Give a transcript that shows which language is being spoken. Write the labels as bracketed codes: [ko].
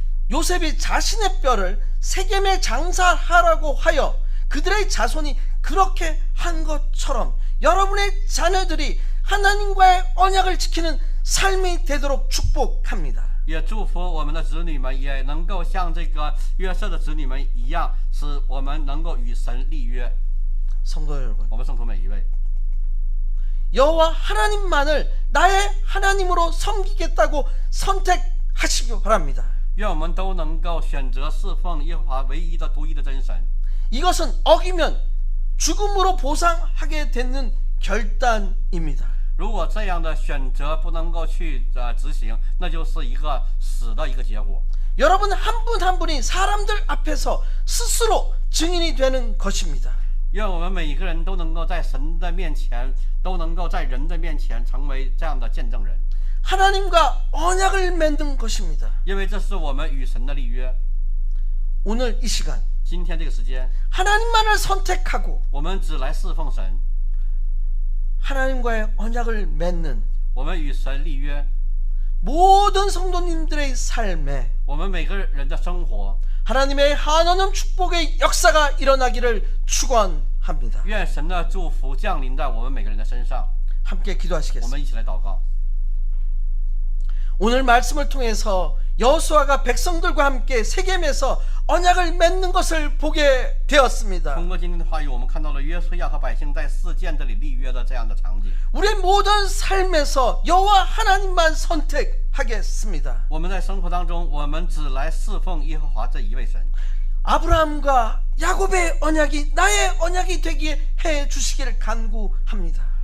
[ko] 요셉이 자신의 뼈를 세겜에 장사하라고 하여 그들의 자손이 그렇게 한 것처럼 여러분의 자녀들이 하나님과의 언약을 지키는 삶이 되도록 축복합니다. [zh] 也祝福我们的子女们也能够像这个约瑟的子女们一样，使我们能够与神立约。 [ko] 성도 여러분, [zh] 我们圣徒每一位， [ko] 여호와 하나님만을 나의 하나님으로 섬기겠다고 선택하시기 바랍니다. [zh] 愿我们都能够选择侍奉耶和华唯一的、独一的真神。 [ko] 이것은 어기면 죽음으로 보상하게 되는 결단입니다. [zh] 如果这样的选择不能够去执行，那就是一个死的一个结果。 [ko] 여러분 한 분 한 분이 사람들 앞에서 스스로 증인이 되는 것입니다. [zh] 愿我们每一个人都能够在神的面前，都能够在人的面前成为这样的见证人， [ko] 하나님과 언약을 맺는 것입니다. [zh] 因为这是我们与神的立约。 [ko] 오늘 이 시간 [zh] 今天这个时间， [ko] 하나님만을 선택하고 [zh] 我们只来侍奉神， [ko] 하나님과의 언약을 맺는 [zh] 我们与神立约， [ko] 모든 성도님들의 삶에 [zh] 我们每个人的生活， [ko] 하나님의 한원음 축복의 역사가 일어나기를 축원합니다. [zh] 愿神的祝福降临在我们每个人的身上。 [ko] 함께 [zh] 我 [ko] 기도하시겠습니다. [zh] 们一起来祷告。 [ko] 오늘 말씀을 통해서 여호수아가 백성들과 함께 세겜에서 언약을 맺는 것을 보게 되었습니다. [zh] 通过今天的话语，我们看到了约书亚和百姓在事件这里立约的这样的场景。 [ko] 우리의 모든 삶에서 여호와 하나님만 선택하겠습니다. [zh] 我们在生活当中，我们只来侍奉耶和华这一位神。 [ko] 아브라함과 야곱의 언약이 나의 언약이 되게 해 주시기를 간구합니다.